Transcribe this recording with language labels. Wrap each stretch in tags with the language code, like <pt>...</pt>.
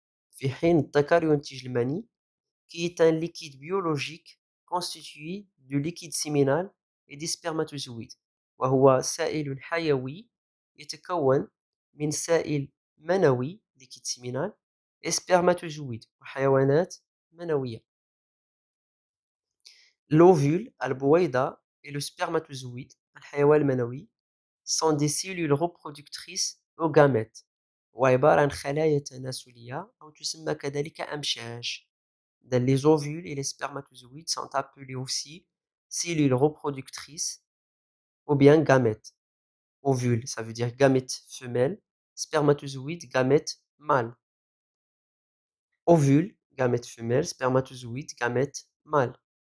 <ar>في حين الذكر ينتج المني</ar> <fr>qui est un liquide biologique constitué de liquide séminal et des spermatozoïdes</fr> <ar>وهو سائل حيوي يتكون من سائل منوي</ar> <fr>liquide séminal et spermatozoïdes</fr> <ar>وحيوانات منوية.</ar> <fr>L'ovule</fr> <ar>البويضة</ar> <fr>et le spermatozoïde</fr> <ar>الحيوان المنوي</ar> <fr>sont des cellules reproductrices aux gamètes</fr> <ar>وعبارة عن خلايا تناسلية أو تسمى كذلك أمشاج.</ar> <fr>Les ovules et les spermatozoïdes sont appelés aussi cellules reproductrices ou bien gamètes. Ovule, ça veut dire gamète femelle, spermatozoïde, gamète mâle. Ovule, gamète femelle, spermatozoïde, gamète mâle.</fr>